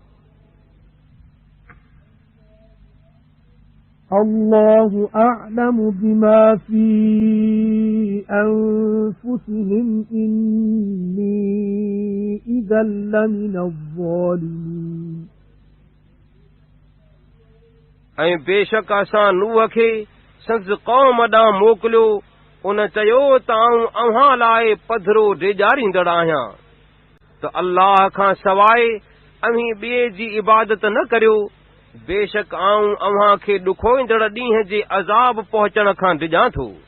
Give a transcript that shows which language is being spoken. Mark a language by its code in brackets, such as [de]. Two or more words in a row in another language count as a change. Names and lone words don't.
[ar] الله أعلم بما في أنفسهم إني إذا لمن الظالمين [sd] ऐं बेशक असां नूह खे संदसि क़ौम ॾांहुं मोकिलियो उन चयो त आऊं अव्हां लाइ पधरो ॾेॼारींदड़ आहियां त अल्लाह खां सवाइ अव्हीं ॿिए जी इबादत न करियो बेशक आऊं अव्हां खे ॾुखोईंदड़ ॾींहं जे अज़ाब पहुचण खां डिॼां थो